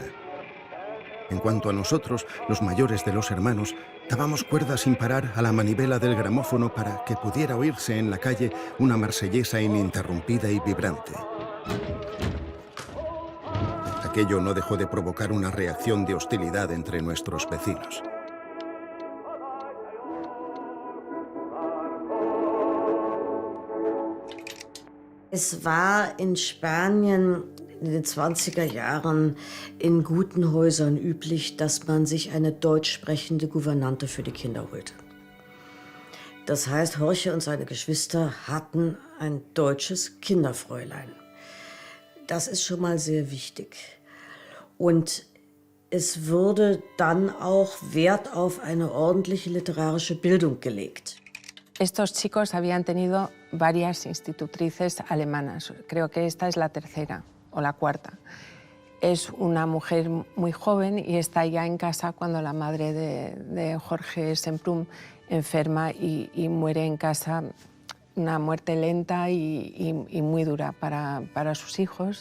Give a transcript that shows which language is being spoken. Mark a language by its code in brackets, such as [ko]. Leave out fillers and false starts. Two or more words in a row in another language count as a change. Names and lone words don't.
[es] En cuanto a nosotros, los mayores de los hermanos, dábamos cuerda sin parar a la manivela del gramófono para que pudiera oírse en la calle una marsellesa ininterrumpida y vibrante. Aquello no dejó de provocar una reacción de hostilidad entre nuestros vecinos. [de] Es war in Spanien in den 20er Jahren in guten Häusern üblich, dass man sich eine deutsch sprechende Gouvernante für die Kinder holte. Das heißt, Jorge und seine Geschwister hatten ein deutsches Kinderfräulein. Das ist schon mal sehr wichtig. Und es wurde dann auch Wert auf eine ordentliche literarische Bildung gelegt. [es] Estos chicos habían tenido varias institutrices alemanas. Creo que esta es la tercera o la cuarta. Es una mujer muy joven y está ya en casa cuando la madre de Jorge Semprún enferma y muere en casa, una muerte lenta y muy dura para sus hijos.